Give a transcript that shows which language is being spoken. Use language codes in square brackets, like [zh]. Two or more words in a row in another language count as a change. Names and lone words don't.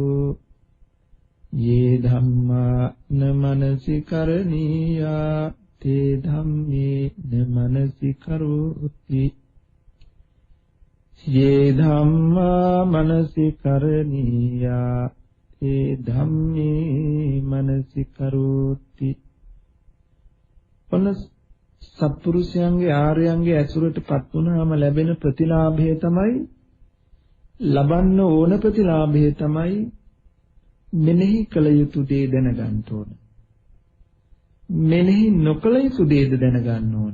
[pi] යේ ධම්මා න මනසිකරණීයා තේ ධම්මේ න මනසිකරෝති. යේ ධම්මා මනසිකරණීයා තේ ධම්මේ මනසිකරෝති. [si] ඔන්න සත්පුරුෂයන්ගේ ආර්යයන්ගේ ඇසුරටපත් වුණාම ලැබෙන ප්‍රතිලාභය තමයි, ලබන්න ඕන ප්‍රතිලාභය තමයි මෙනෙහි කළ යුතු දේ දැනගන්න ඕන. මෙනෙහි නොකළ යුතු දේද දැනගන්න ඕන.